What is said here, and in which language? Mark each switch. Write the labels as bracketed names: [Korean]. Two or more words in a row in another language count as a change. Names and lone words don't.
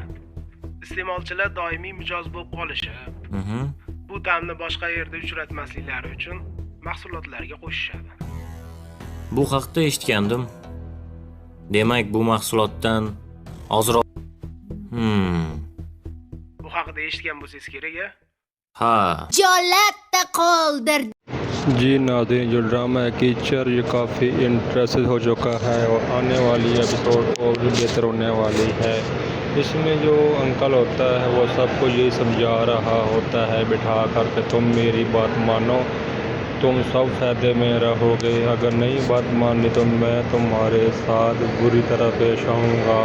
[Uzbek] Iste'molchilar doimiy mijoz bo'lib qolishi, bu ta'mni boshqa yerda uchratmasliklari uchun mahsulotlarga qo'shishadi. Bu haqda eshitgandim. Demak, bu mahsulotdan ozroq. Bu haqida eshitgan bo'lsangiz kerak-a? Ha. Jolatda qoldir. [Urdu] جی ناظرین، جو ڈرامہ ہے کیچڑ یہ کافی انٹرسٹڈ ہو چکا ہے اور آنے والی ایپیسوڈ اور بھی بہتر ہونے والی ہے. اس میں جو انکل ہوتا ہے وہ سب کو یہ سمجھا رہا ہوتا ہے بٹھا کر کے تم میری بات مانو، تم سب فائدے میں رہو گے، اگر نہیں بات مانی تو میں تمہارے ساتھ بری طرح پیش آؤں گا.